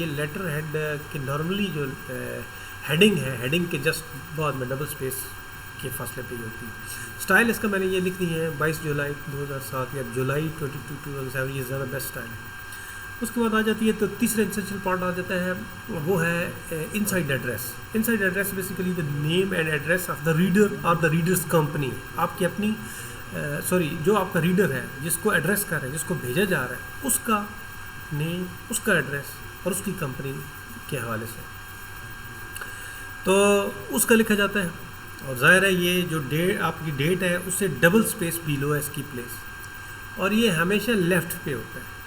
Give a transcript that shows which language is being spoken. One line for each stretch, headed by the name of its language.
Urdu: یہ letter head کی normally جو ہیڈنگ ہے, ہیڈنگ کے جسٹ بعد میں ڈبل اسپیس کے فاصلے پہ ہی ہوتی ہے. اسٹائل اس کا میں نے یہ لکھ دی ہے 22 جولائی 2007 یا جولائی 22 2007, یہ زیادہ بیسٹ اسٹائل ہے. اس کے بعد آ جاتی ہے تو تیسرا اسینشیل پارٹ آ جاتا ہے, وہ ہے inside address.
English: Inside address basically the name and address of the reader اور the reader's company.
Urdu: آپ کی اپنی جو آپ کا ریڈر ہے جس کو ایڈریس کر رہے ہیں, جس کو بھیجا جا رہا ہے, اس کا نیم, اس کا ایڈریس اور اس کی کمپنی کے حوالے سے تو اس کا لکھا جاتا ہے. اور ظاہر ہے یہ جو ڈیٹ آپ کی ڈیٹ ہے اس سے ڈبل اسپیس بیلو ہے اس کی پلیس, اور یہ ہمیشہ لیفٹ پہ ہوتا ہے.